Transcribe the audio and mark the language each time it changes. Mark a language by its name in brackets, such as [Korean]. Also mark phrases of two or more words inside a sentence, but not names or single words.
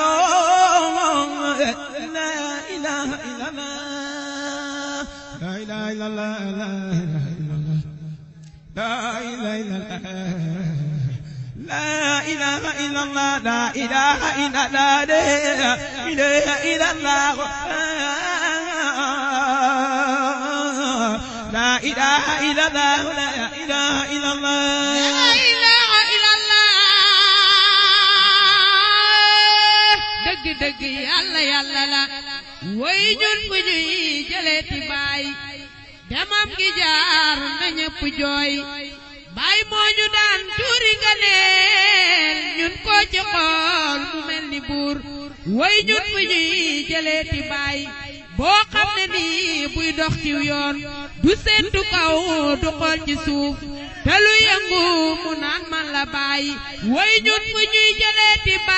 [Arabic] إله إلا الله لا إله إلا الله لا إله إلا الله لا إله إلا الله لا إله إلا الله لا إله إلا الله لا إله إلا الله لا إله إلا الله لا إله إلا الله [Wolof] dëgg dëgg yàlla yàlla la way ñun bu ñuy jëleeti baay demam gi jaar na ñëpp jooy baay moo ñu daan tuuri nga neel ñun ko ci xool mu mel ni buur way ñun bu ñuy jëleeti baay boo xam ne nii buy dox ci yoon du séentu kaw du xool ci suuf te lu yëngu mu naan man la baay way ñun bu ñuy jëleeti